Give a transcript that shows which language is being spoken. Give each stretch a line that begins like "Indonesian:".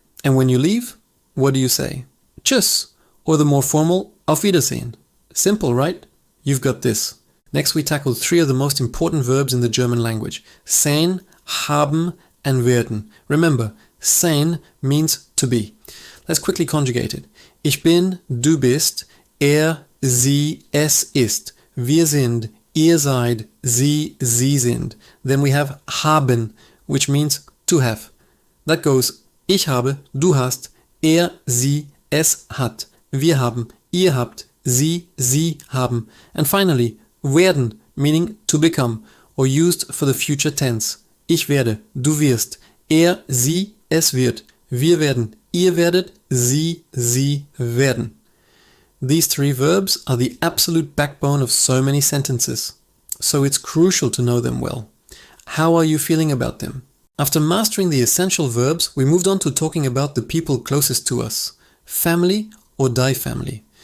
English: And when you leave, what do you say? Tschüss, or the more formal Auf Wiedersehen. Simple, right? You've got this. Next we tackled 3 of the most important verbs in the German language. Sein, haben, and werden. Remember, sein means to be. Let's quickly conjugate it.
German: Ich bin, du bist, sie, es ist. Wir sind, ihr seid, sie sind.
English: Then we have haben, which means to have. That goes,
German: ich habe, du hast, sie, es hat. Wir haben, ihr habt, sie haben.
English: And finally, werden, meaning to become, or used for the future tense.
German: Ich werde, du wirst, sie, es wird. Wir werden, ihr werdet, sie werden.
English: These 3 verbs are the absolute backbone of so many sentences, so it's crucial to know them well. How are you feeling about them? After mastering the essential verbs, we moved on to talking about the people closest to us, family or die family.